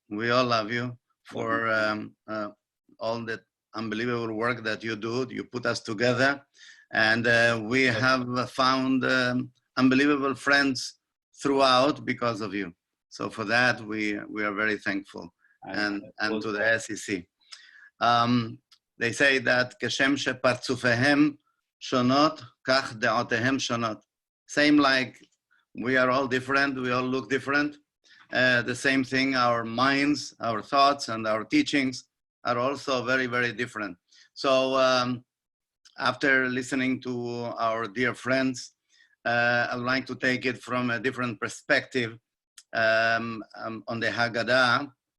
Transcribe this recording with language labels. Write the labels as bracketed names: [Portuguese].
[English] We all love you for all the unbelievable work that you do. You put us together, and we have found unbelievable friends throughout because of you. So for that, we are very thankful, and to the SEC. They say that [Hebrew] כשם שפרצופיהם שונות, כך דעותיהם שונות. [English] Same like we are all different, we all look different. The same thing, our minds, our thoughts, and our teachings are also very, very different. So after listening to our dear friends, I'd like to take it from a different perspective on the Haggadah.